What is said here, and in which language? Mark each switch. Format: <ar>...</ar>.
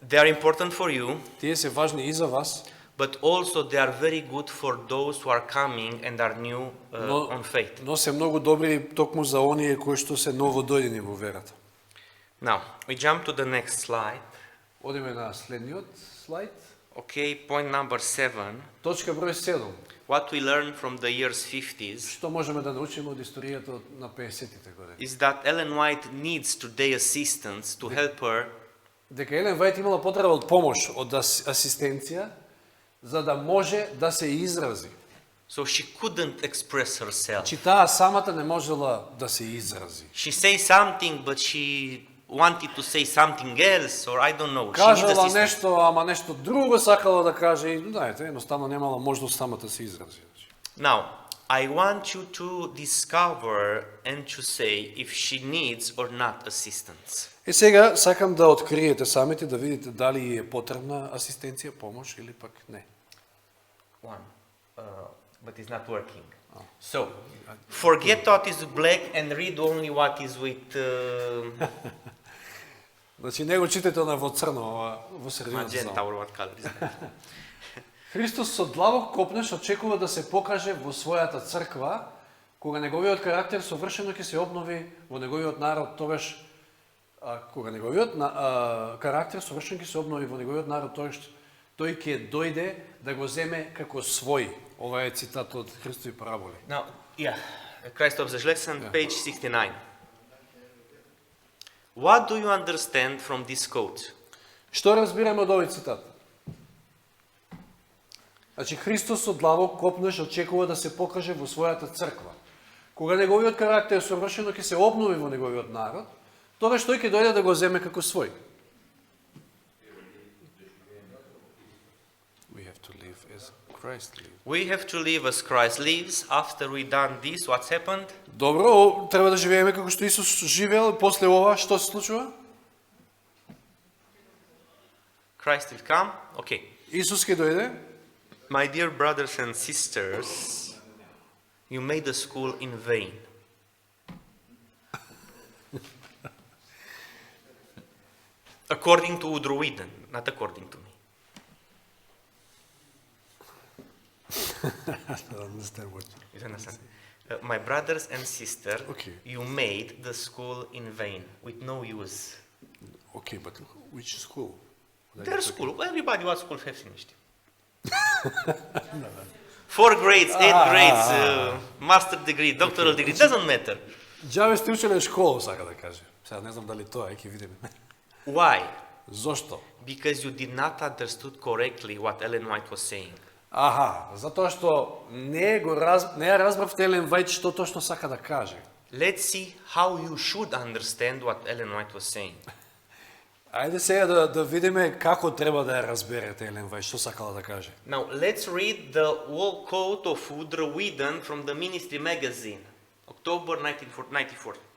<en>They are important for you,</en> <mk>Тие се важни и за вас,</mk> <en>but also they are very good for those who are coming and are new on faith.</en> <mk>но се многу добри токму за оние кои што се новодојдени во верата.</mk> <en>Now, we jump to the next slide.</en> <mk>Одиме на следниот слайд.</mk> <en>Okay, point number 7.</en> <mk>Точка број 7.</mk> <en>What we learned from the years 50s</en> <mk>Што можеме да научиме од историјата на 50-тите години?</mk> <en>is that Ellen White needs today assistance to help her</en> <mk>Дека Елен Вајт имала потреба од помош, од асистенција, за да може да се изрази.</mk> <en>so she couldn't express herself.</en> <mk>Чи таа самата не можела да се изрази.</mk> <en>She says something, but she wanted to say something else, or I don't know. She needs</en> <mk>Кажала</mk> <en>assistance.</en> <mk>нешто, ама нешто друго сакала да каже и, знаете, едноставно немала можност самата да се изрази.</mk> <en>Now, I want you to discover and to say if she needs or not assistance.</en> <mk>И сега сакам да откриете самите, да видите дали е потребна асистенција, помош или пак не.</mk> <en>One, but it's not working. So, forget what is black and read only what is with</en> <mk>Значи, не го читате на во црно, во средината</mk> <en>magenta</en> <mk>зала.</mk> <en>or what color is that.</en> <mk>Христос со длабок копнеш очекува да се покаже во својата црква, кога неговиот карактер совршено ќе се обнови во неговиот народ, тогаш кога неговиот карактер совршено ќе се обнови во неговиот народ, тогаш тој ќе дојде да го земе како свој. Ова е цитат од Христови параболи.</mk> <en>Now, yeah, Christ of the lesson, page 69. What do you understand from this quote?</en> <mk>Што разбираме од овој цитат? Значи, Христос со длабок копнеш очекува да се покаже во својата црква. Кога неговиот карактер совршено ќе се обнови во неговиот народ, тогаш тој ќе дојде да го земе како свој.</mk> <en>We have to live as Christ lived. We have to live as Christ lives. After we done this, what's happened?</en> <mk>Добро, треба да живееме како што Исус живеел, и после ова што се случува?</mk> <en>Christ will come. Okay.</en> <mk>Исус ќе дојде.</mk> <en>My dear brothers and sisters, you made the school in vain. According to Woodrow Wilson, not according to me. I don't understand what You understand? My brothers and sisters, Okay. you made the school in vain, with no use. Okay, but which school? Their school, everybody what school have finished. 4 grades, 8 grades, master degree, doctoral degree, doesn't matter.</en> <mk>Џаве сте учеле школа, сака да каже. Сега не знам дали тоа е, ќе видиме.</mk> <en>Why?</en> <mk>Зошто?</mk> <en>Because you did not understood correctly what Ellen White was saying.</en> <mk>Затоа што не ја разбравте Елен Вајт што точно сака да каже.</mk> <en>Let's see how you should understand what Ellen White was saying.</en> <mk>Ајде сега да видиме како треба да ја разберете Елен Вајт, што сакала да каже.</mk> <en>Now let's read the whole quote of Woodrow Wilson from the Ministry magazine, October 1994.</en>